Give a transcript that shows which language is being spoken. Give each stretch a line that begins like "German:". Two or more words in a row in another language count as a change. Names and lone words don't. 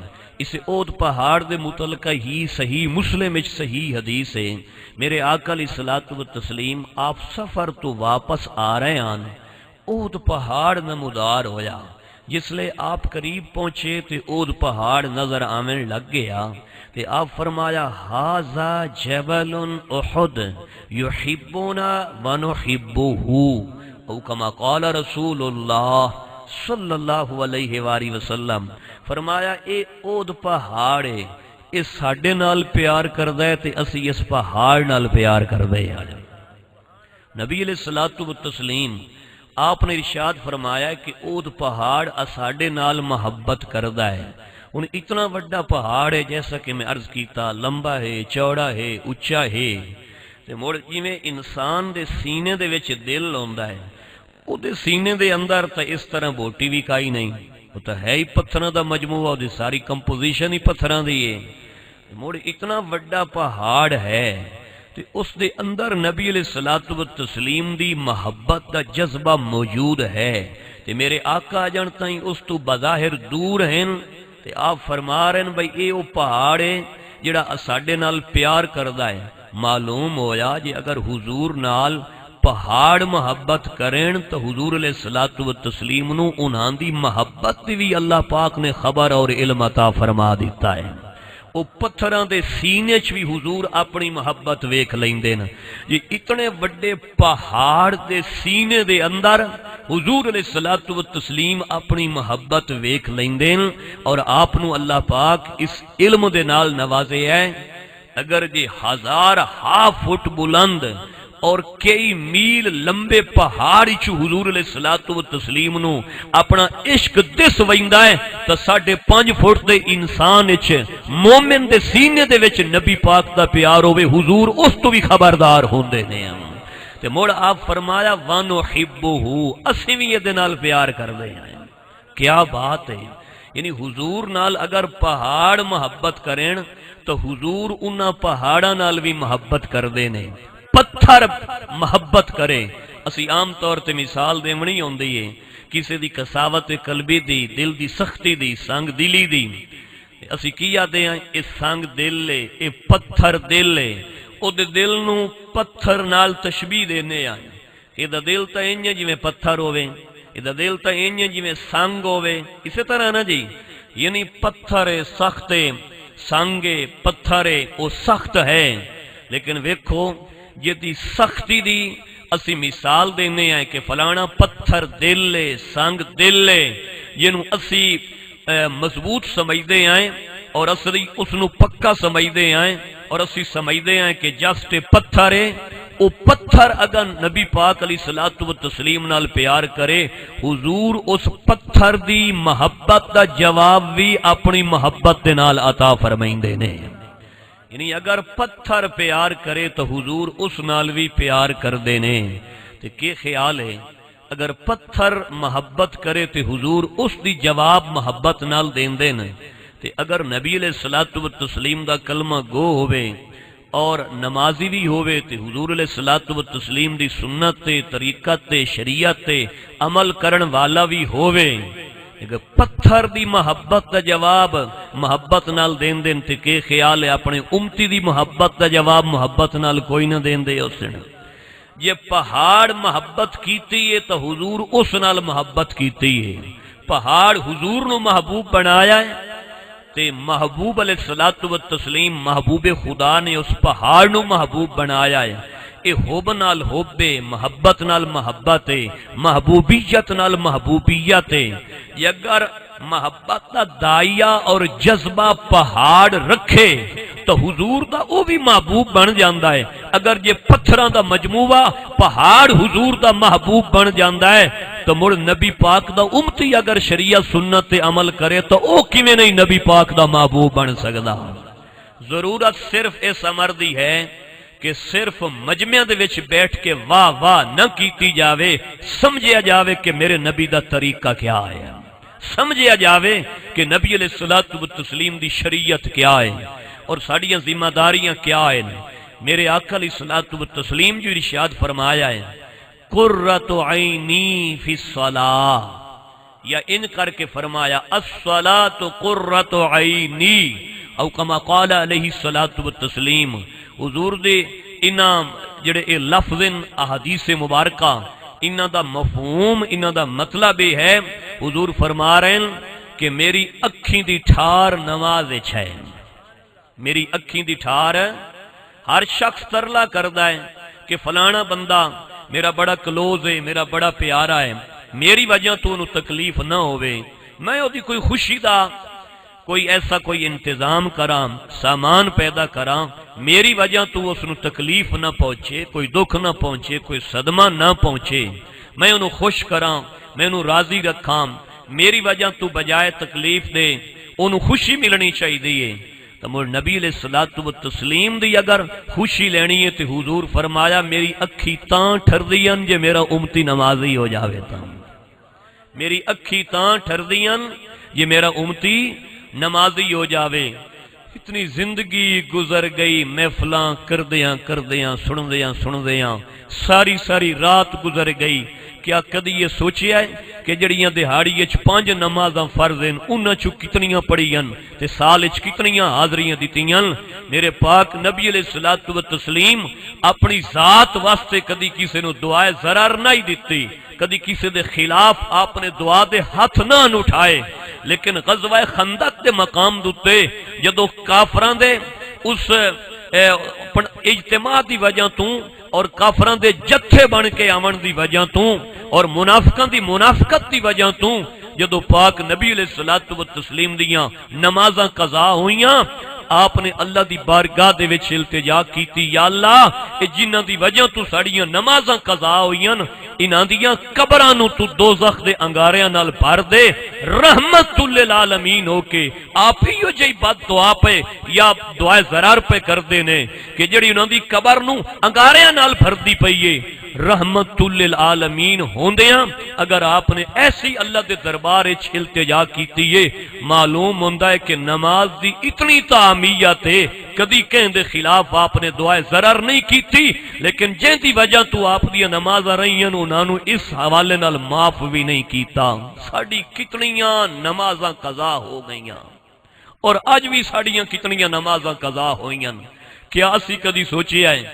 Punjabi: اسے اود پہاڑ دے متعلقہ ہی صحیح مسلم وچ صحیح حدیث ہے، میرے آقا
Arabic: علیہ الصلوۃ والتسلیم
Punjabi: آپ سفر تو واپس آ رہے ہیں، اود پہاڑ نمودار ہویا، جس لئے آپ قریب پہنچے تے اود پہاڑ نظر آمن لگ گیا تے آپ فرمایا
Arabic: ھذا جبل احد یحبنا ونحبہ، او کما قال رسول اللہ صلی اللہ علیہ وآلہ وسلم،
Punjabi: فرمایا اے اود پہاڑ ہے، اس ساڈے نال پیار کردہ ہے تے اسی اس پہاڑ نال پیار کردہ ہے۔ نبی
Arabic: علیہ الصلوۃ والتسلیم
Punjabi: آپ نے ارشاد فرمایا کہ اود پہاڑ اساڈے نال محبت کردہ ہے۔ ان اتنا بڑا پہاڑ ہے جیسا کہ میں عرض کیتا، لمبا ہے، چوڑا ہے، اچھا ہے، تے مڑ جویں انسان دے سینے دے وچ دل ہوندا ہے، او دے سینے دے اندر تا اس طرح بوٹی بھی کائی نہیں، وہ تو ہے ہی پتھراں دا مجموعہ، دی ساری کمپوزیشن ہی پتھراں دی ہے، مڑ اتنا بڑا پہاڑ ہے تے اس دے اندر نبی
Arabic: علیہ الصلوۃ والتسلیم
Punjabi: دی محبت دا جذبہ موجود ہے، تے میرے آقا جان تائیں اس تو بظاہر دور ہیں تے آپ فرما رہے ہیں بھئی اے او پہاڑ ہے جڑا ساڈے نال پیار کردہ ہے۔ معلوم ہویا جی اگر حضور نال پہاڑ محبت کریں تو حضور
Arabic: علیہ الصلوۃ والتسلیم
Punjabi: نو انہاں دی محبت دی بھی اللہ پاک نے خبر اور علم عطا فرما دیتا ہے۔ او پتھراں دے سینے چ بھی حضور اپنی محبت ویکھ لیندے نا، یہ اتنے بڑے پہاڑ دے سینے دے اندر حضور
Arabic: علیہ الصلوۃ والتسلیم
Punjabi: اپنی محبت ویکھ لیندے اور آپ نو اللہ پاک اس علم دے نال نوازے ہے۔ اگر جی 1000 فٹ بلند اور کئی میل لمبے پہاڑی چو حضور
Arabic: علیہ الصلوۃ والتسلیم
Punjabi: نو اپنا عشق دس ویندا ہے تو 5.5 فٹ دے انسان وچ مومن دے سینے دے وچ نبی پاک دا پیار ہوے حضور اس تو بھی خبردار ہوندے نے۔ تے مڑ آپ فرمایا وَنُحِبُّهُ، اسی بھی یہ دے نال پیار کردے ہیں۔ کیا بات ہے، یعنی حضور نال اگر پہاڑ محبت کریں تو حضور انہاں پہاڑاں نال بھی محبت کردے نے۔ پتھر محبت کرے، اسی عام طور تے مثال دیونی ہوندی ہے کسی دی قساوت قلبی دی، دل دی سختی دی، سنگ دلی دی، اسی کیا دے ہیں اس سنگ دل لے، اے پتھر دل لے، او دے دل نو پتھر نال تشبیح دینے آئے، اے دا دل تا انجے جی میں پتھر ہوئے، اے دا دل تا انجے جی میں سنگ ہوئے، اسی طرح نا جی، یعنی پتھر سخت سنگے پتھرے او سخت ہے، لیکن ویکھو جدی سختی دی اسی مثال دینے ہیں کہ فلانا پتھر دل لے، سنگ دل لے، جنہوں اسی مضبوط سمجھدے ہیں اور اسی اس نو پکا سمجھدے ہیں اور اسی سمجھدے ہیں کہ جسٹ پتھر ہے، او پتھر اگر نبی پاک
Arabic: علیہ الصلوۃ والتسلیم
Punjabi: نال پیار کرے، حضور اس پتھر دی محبت دا جواب بھی اپنی محبت دے نال عطا فرمائندے نے۔ یعنی اگر پتھر پیار کرے تو حضور اس نال بھی پیار کر دینے، تو کیا خیال ہے اگر پتھر محبت کرے تو حضور اس دی جواب محبت نال دین دین، تو اگر نبی
Arabic: علیہ الصلوۃ والتسلیم
Punjabi: دا کلمہ گو ہوئے اور نمازی بھی ہوئے تو حضور
Arabic: علیہ الصلوۃ والتسلیم
Punjabi: دی سنت تے طریقت تے شریعت تے عمل کرن والا بھی ہوئے، پتھر دی محبت دا جواب محبت نال دین دین تے کہ خیال ہے اپنے امتی دی محبت دا جواب محبت نال کوئی نہ دین دے اس نے یہ پہاڑ محبت کیتی ہے تو حضور اس نال محبت کیتی ہے پہاڑ حضور نو محبوب بنایا ہے تے محبوب
Arabic: علیہ الصلوۃ والتسلیم
Punjabi: محبوب خدا نے اس پہاڑ نو محبوب بنایا ہے اے حب نال حب محبت نال محبت محبوبیت نال محبوبیت یہ اگر محبت دا دائیا اور جذبہ پہاڑ رکھے تو حضور دا وہ بھی محبوب بن جاندا ہے اگر یہ پتھراں دا مجموعہ پہاڑ حضور دا محبوب بن جاندا ہے تو مڑ نبی پاک دا امتی اگر شریعت سنت تے عمل کرے تو او کیویں نہیں نبی پاک دا محبوب بن سکدا ضرورت صرف اس امر دی ہے کہ صرف مجمع دے وچ بیٹھ کے واہ واہ نہ کیتی جاوے سمجھیا جاوے کہ میرے نبی دا طریقہ کیا ہے سمجھیا جاوے کہ نبی
Arabic: علیہ الصلوۃ والتسلیم
Punjabi: دی شریعت کیا ہے اور ساڑیاں ذمہ داریاں کیا ہیں میرے آقا
Arabic: علیہ الصلوۃ والتسلیم
Punjabi: جو ارشاد فرمایا ہے
Arabic: قرۃ عینی فی الصلاۃ
Punjabi: یا ان کر کے فرمایا
Arabic: الصلاۃ قرۃ عینی او کما قال علیہ الصلوۃ والتسلیم
Punjabi: حضور دے انہاں جڑے اے لفظ احادیث مبارکہ انہاں دا مفہوم انہاں دا مطلب یہ ہے حضور فرما رہے ہیں کہ میری اکھیں دی ٹھار نماز وچ ہے میری اکھیں دی ٹھار ہر شخص ترلا کردا ہے کہ فلانا بندہ میرا بڑا کلوز ہے میرا بڑا پیارا ہے میری وجہ تو انہوں تکلیف نہ ہوئے میں وہ دی کوئی خوشی دا کوئی ایسا کوئی انتظام کراں سامان پیدا کراں میری وجہ تو اس نو تکلیف نہ پہنچے کوئی دکھ نہ پہنچے کوئی صدمہ نہ پہنچے میں انہوں خوش کراں میں انہوں راضی رکھاں میری وجہ تو بجائے تکلیف دے انہوں خوشی ملنی چاہیے تو مر نبی
Arabic: علیہ الصلوۃ والتسلیم
Punjabi: دی اگر خوشی لینی ہے تو حضور فرمایا میری اکھی تاں ٹھردیاں جے میرا امتی نمازی ہو جاوے تاں میری اکھی تاں ٹھردیاں یہ میرا امتی نمازی ہو جاوے اتنی زندگی گزر گئی محفلاں کردیاں سندیاں ساری ساری رات گزر گئی کیا کدی یہ سوچیا ہے کہ جڑیاں دہاڑی اچ 5 نمازاں فرض ہیں انہاں چوں کتنیاں پڑھیاں تے سال اچ کتنیاں حاضریاں دتیاں میرے پاک نبی
Arabic: علیہ الصلوۃ والتسلیم
Punjabi: اپنی ذات واسطے کدی کسی نو دعائے ضرر نہیں دتی کدی کسی دے خلاف آپ نے دعا دے ہاتھ نہ اٹھائے لیکن غزوہ خندق دے مقام دوتے جدو کافراں دے اس اجتماع دی وجہ تو اور کافراں دے جتھے بن کے آمن دی وجہ تو اور منافقاں دی منافقت دی وجہ تو جدو پاک نبی
Arabic: علیہ الصلوۃ والتسلیم
Punjabi: دیاں نمازاں قضا ہوئیاں آپ نے اللہ دی بارگاہ دے وچ التجا کیتی یا اللہ اے جنہاں دی وجہ تو ساڑیاں نمازاں قضا ہوئیاں انہاں دیاں قبراں نو تو دوزخ دے انگاریاں نال بھر دے رحمت للعالمین ہو کے آپ ہی جو جئی بد دعا پہ یا دعائے ضرر پہ کر دے نے کہ جڑی انہاں دی قبر نو انگاریاں نال بھر دی پئیے رحمت للعالمین ہوندیاں اگر آپ نے ایسی اللہ دے دربار وچ التجا کیتی ہے معلوم ہوندا ہے کہ نماز دی اتنی تعمیت ہے کدی کہیں دے خلاف آپ نے دعائے ضرر نہیں کیتی لیکن جن دی وجہ تو آپ دی نمازاں رہیاں انہاں نو اس حوالے نال معاف بھی نہیں کیتا ساڈی کتنیاں نمازاں قضا ہو گئیاں اور اج بھی ساڈیاں کتنیاں نمازاں قضا ہوئیاں کیا اسی کدی سوچیا ہے